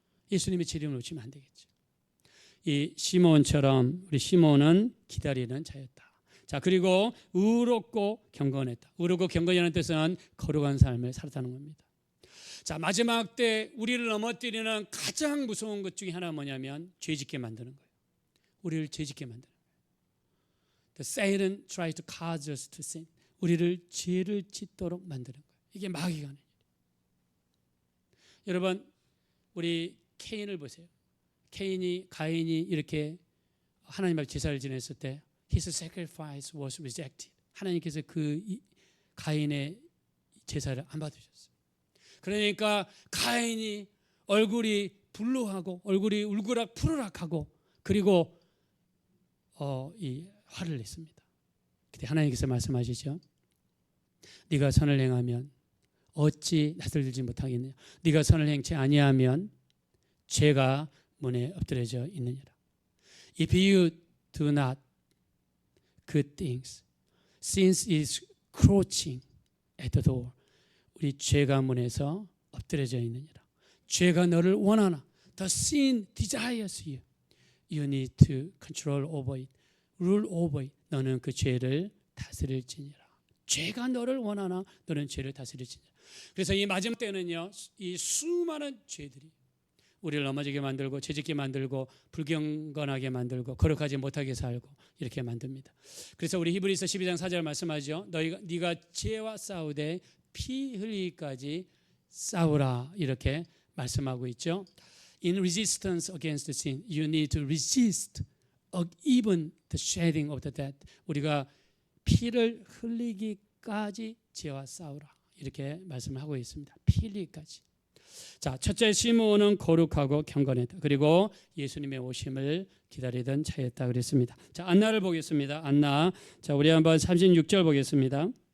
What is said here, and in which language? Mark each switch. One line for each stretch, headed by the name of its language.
Korean: 예수님의 재림을 놓치면 안 되겠죠. 이 시몬처럼 우리 시몬은 기다리는 자였다. 자, 그리고 의롭고 경건했다. 의롭고 경건이라는 뜻은 거룩한 삶을 살았다는 겁니다. 자, 마지막 때 우리를 넘어뜨리는 가장 무서운 것 중에 하나가 뭐냐면 죄짓게 만드는 거예요. 우리를 죄짓게 만드는 거예요.
English: The Satan tries to cause us to sin.
Korean: 우리를 죄를 짓도록 만드는 거예요. 이게 마귀가 하는 일이에요. 여러분, 우리 케인을 보세요. 가인이 이렇게 하나님 앞에 제사를 지냈을 때
English: His sacrifice was rejected.
Korean: 하나님께서 그 가인의 제사를 안 받으셨어요. 그러니까 가인이 얼굴이 불로하고 얼굴이 울그락 푸르락하고 그리고 이 화를 냈습니다. 그때 하나님께서 말씀하시죠. 네가 선을 행하면 어찌 낯을 들지 못하겠느냐. 네가 선을 행치 아니하면 죄가 문에 엎드려져 있느니라.
English: If you do not good things, sin is crouching at the door.
Korean: 우리 죄가 문에서 엎드려져 있느니라. 죄가 너를 원하나.
English: The sin desires you. You need to control over it. Rule over it.
Korean: 너는 그 죄를 다스릴지니라. 죄가 너를 원하나 너는 죄를 다스릴지니라. 그래서 이 마지막 때는요, 이 수많은 죄들이 우리를 넘어지게 만들고 죄짓게 만들고 불경건하게 만들고 거룩하지 못하게 살고 이렇게 만듭니다. 그래서 우리 히브리서 12장 4절 말씀하죠. 네가 죄와 싸우되 피 흘리기까지 싸우라 이렇게 말씀하고 있죠.
English: In resistance against the sin, you need to resist even the shedding of the dead.
Korean: 우리가 피를 흘리기까지 죄와 싸우라 이렇게 말씀을 하고 있습니다. 피 흘리기까지. 자, 첫째 시므온은 거룩하고 경건했다. 그리고 예수님의 오심을 기다리던 자였다 그랬습니다. 자, 안나를 보겠습니다. 안나. 자, 우리 한번 36절 보겠습니다.